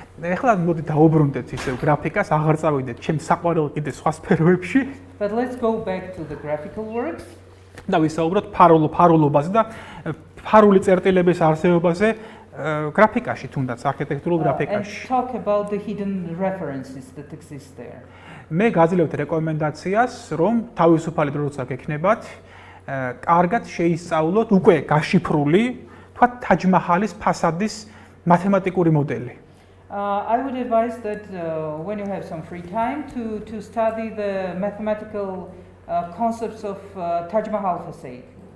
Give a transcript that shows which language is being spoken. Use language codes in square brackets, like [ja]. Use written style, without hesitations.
[ka] ეხლა მოდი დაუბრუნდეთ ისევ გრაფიკას, აღარ წავიდეთ ჩემს საყვარელ კიდე სხვა სფეროებში. [en] But let's go back to the graphical works. [ka] და ვისაუბროთ ფარულობაზე და ფარული წერტილების არსებობაზე გრაფიკაში, თუნდაც არქიტექტურულ გრაფიკაში. [en] And talk about the hidden references that exist there. [ka] მე გაძლევთ რეკომენდაციას, რომ თავისუფალი დრო როცა გექნებათ, კარგად შეისწავლოთ უკვე გაშიფრული, თქვათ თაჯ-მაჰალის ფასადის მათემატიკური მოდელი. [en] I would advise that when you have some free time to study the mathematical concepts of Taj Mahal facade.